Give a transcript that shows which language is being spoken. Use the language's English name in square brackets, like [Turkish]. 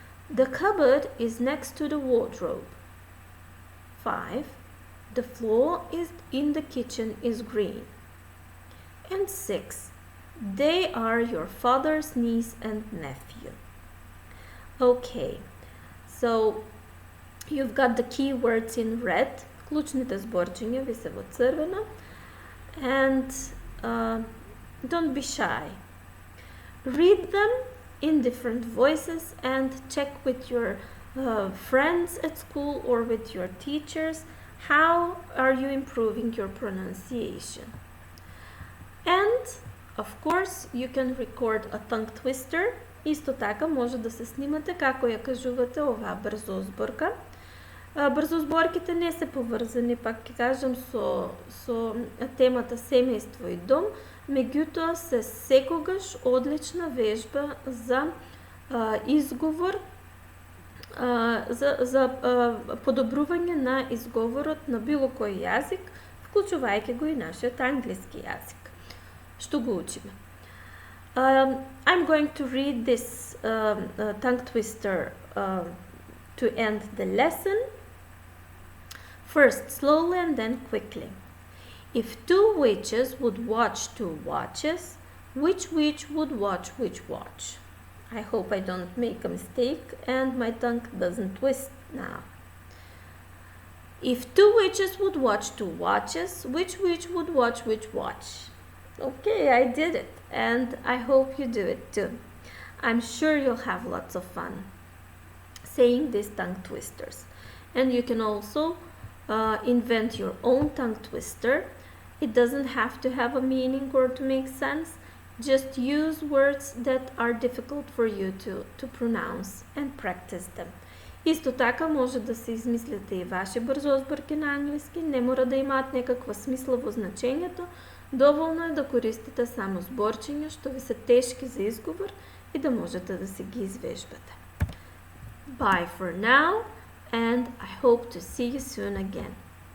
[English] The cupboard is next to the wardrobe. 5. The floor in the kitchen is green. And 6. They are your father's niece and nephew. Okay, so you've got the keywords in red. [Macedonian] Клучните зборчиња ви се во црвено. [English] And don't be shy. Read them in different voices and check with your friends at school or with your teachers how are you improving your pronunciation. And of course you can record a tongue twister. [Macedonian] Исто така може да се снимате како ја кажувате оваа брзозборка. Брзозборките не се поврзани, пак ќе кажам, со темата семејство и дом, меѓутоа се секогаш одлична вежба за изговор, за подобрување на изговорот на било кој јазик, вклучувајќи го и нашиот англиски јазик, што го учиме. [English] I'm going to read this tongue twister to end the lesson. First slowly and then quickly. If two witches would watch two watches, which witch would watch which watch? I hope I don't make a mistake and my tongue doesn't twist now. If two witches would watch two watches, which witch would watch which watch? Okay, I did it, and I hope you do it too. I'm sure you'll have lots of fun saying these tongue twisters. And you can also invent your own tongue twister. It doesn't have to have a meaning or to make sense. Just use words that are difficult for you to pronounce and practice them. [Macedonian] Исто така може да се измислите и ваши брзозборки на английски, не мора да имаат некаква смисла во значењето, доволно е да користите само зборчиња што ви се тешки за изговор и да можете да се ги извежбате. [English] Bye for now and I hope to see you soon again.